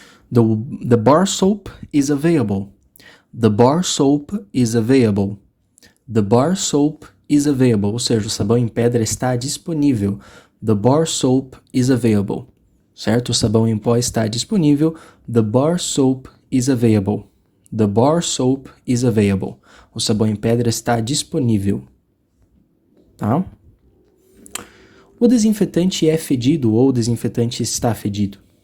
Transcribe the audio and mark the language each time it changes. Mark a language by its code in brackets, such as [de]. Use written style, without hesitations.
[en] The bar soap is available. The bar soap is available. The bar soap is available. [pt] Ou seja, o sabão em pedra está disponível. [en] The bar soap is available. [pt] Certo? O sabão em pó está disponível. [en] The bar soap is available. The bar soap is available. [pt] O sabão em pedra está disponível. Tá? O desinfetante é fedido ou o desinfetante está fedido?